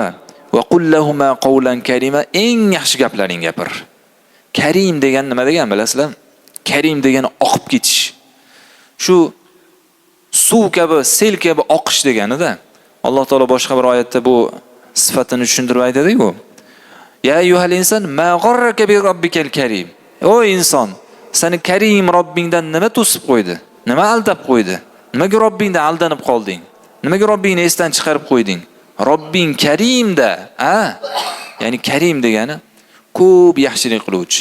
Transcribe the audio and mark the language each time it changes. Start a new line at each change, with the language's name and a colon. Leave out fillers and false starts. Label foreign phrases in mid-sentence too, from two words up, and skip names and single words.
Arabic: "وقل لهما قولا كريما."
Uzbek: Eng yaxshi gaplaring gapir. Karim degan nima degan bilasizlar? Karim degani oqib ketish. Shu suv kabi, sel kabi oqish deganida. Alloh taolo boshqa bir oyatda bu sifatini tushuntirib aytadi-ku.
Arabic: "يا أيها الإنسان ما غرك بربك الكريم."
Uzbek: O inson, seni Karim Robbingdan nima to'sib qo'ydi? Nima aldab qo'ydi? Nimaga Robbingdan aldanib qolding? Nimaga Robbingni esdan chiqarib qo'yding? Robbing Karimda, ya'ni Karim degani ko'p yaxshilik qiluvchi.